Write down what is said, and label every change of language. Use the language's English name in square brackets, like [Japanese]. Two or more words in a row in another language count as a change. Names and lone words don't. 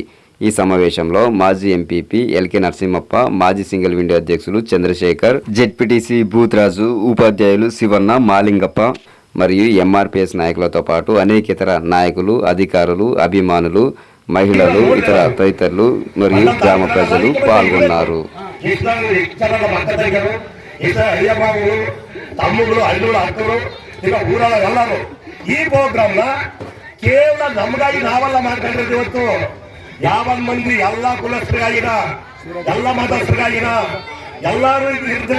[Telugu] ఈ సమావేశంలో మాజీ ఎంపీపీ ఎల్కే నరసింహప్ప, మాజీ [English] single window [Telugu] అధ్యక్షులు చంద్రశేఖర్, జెడ్పీటీసీ బూత్రాజు, ఉపాధ్యాయులు శివన్న, మాలింగప్ప మరియు ఎంఆర్పిఎస్ నాయకులతో పాటు అనేకేతర నాయకులు, అధికారులు, అభిమానులు, మహిళలు, ఇతర తదితరులు మరియు గ్రామ ప్రజలు పాల్గొన్నారు. [Kannada] ಈ ಪ್ರೋಗ್ರಾಮ್ ಕೇವಲ ನಮಗಾಗಿ ನಾವೆಲ್ಲ ಮಾಡ್ಕೊಂಡಿರೋದು. ಇವತ್ತು 50 ಮಂದಿ ಎಲ್ಲ ಕುಲಸ್ಥರಿಗಾಗಿನ, ಎಲ್ಲ ಮತಸ್ಥರಿಗಾಗಿನ ಎಲ್ಲರೂ ಇರ್ತದೆ.